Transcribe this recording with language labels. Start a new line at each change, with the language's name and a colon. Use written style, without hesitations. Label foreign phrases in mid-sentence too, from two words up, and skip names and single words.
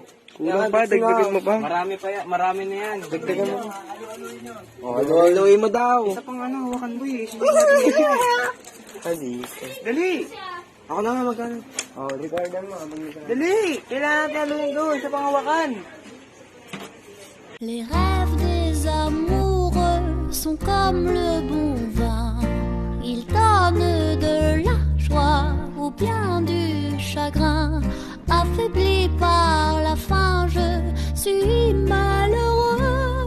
Filipino: Kulang pa, dagdagan mo pa. Marami pa yan. Marami na yan. Dagdagan mo. Luloy mo daw. Isa pang ano, hawakan mo eh. Hali. Dali! Ako na nga magkano. Oh, recordan mo. Dali! Kailangan taluhin doon. Isa pang hawakan.
French: Les rêves des amoureux sont comme le bon vin. Ils donnent de la joie ou bien du chagrin. Affaibli par la faim, je suis malheureux.